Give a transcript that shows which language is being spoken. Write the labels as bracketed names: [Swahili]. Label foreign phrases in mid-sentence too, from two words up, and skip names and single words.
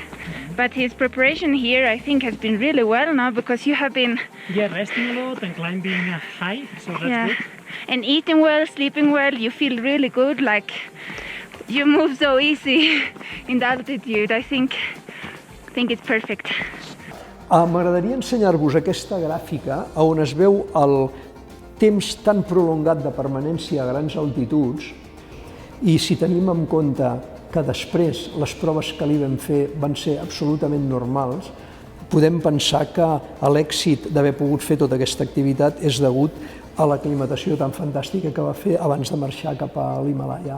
[English] But his preparation here, I think, has been really well now, because you have been... Yeah, resting a lot and climbing high, so that's good. And eating well, sleeping well, you feel really good, like you move so easy in the altitude. I think it's perfect. [Catalan] M'agradaria ensenyar-vos aquesta gràfica on es veu el temps tan prolongat de permanència a grans altituds, i si tenim en compte que després les proves que li vam fer van ser absolutament normals, Podem pensar que l'èxit d'haver pogut fer tota aquesta activitat és degut a l'aclimatació tan fantàstica que va fer abans de marxar cap a l'Himàlaia.